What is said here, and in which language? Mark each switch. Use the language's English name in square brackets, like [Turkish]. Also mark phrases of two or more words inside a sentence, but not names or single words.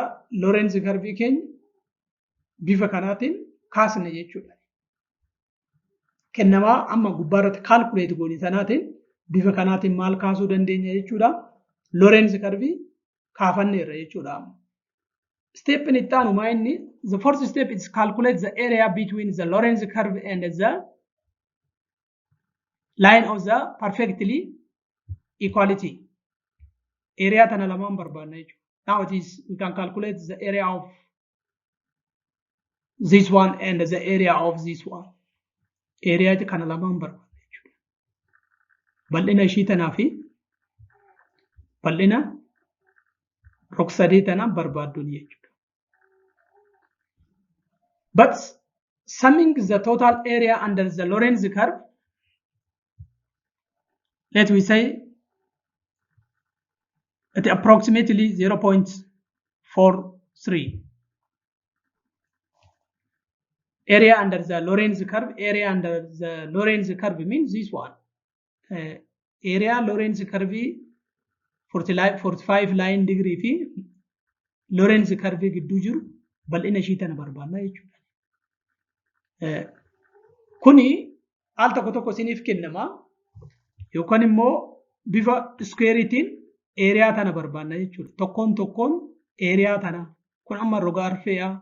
[English] Lorenz curve [Oromo] keenya bifa kanaatiin kaasne jechuudha. Kennamaa amma gubbaa irratti calculate goone sanaatiin bifa kanaatiin maal kaasuu dandeenya jechuudha. [English] Lorenz curve [Oromo] kaafanneerra jechuudha. [English] Step [Oromo] in itti aanu maa inni [English] the first step is calculate the area between the Lorenz curve and the line of the perfectly equality. [Oromo] Area tana lamaan barbaadna jechuudha. [English] Now it is we can calculate the area of this one and the area of this one. [Oromo] Area kana lamaan barbaadna jechuudha. Bal'ina ishii tanaa fi bal'ina rog-sadee tana barbaadduun jechuudha. [English] But summing the total area under the Lorenz curve, let we say at approximately 0.43. Area under the Lorenz curve, area under the Lorenz curve means this one. Area Lorenz curve 45 line degree [Oromo] fi [English] Lorenz curve [Oromo] gidduu jiru bal'ina ishii tana barbaanna jechuudha. Kuni al tokko tokko isiniif kennama yookaan immoo bifa squareetiin area tana barbaanna jechuudha. Tokkoon tokkoon area tana kun amma roga arfeedha.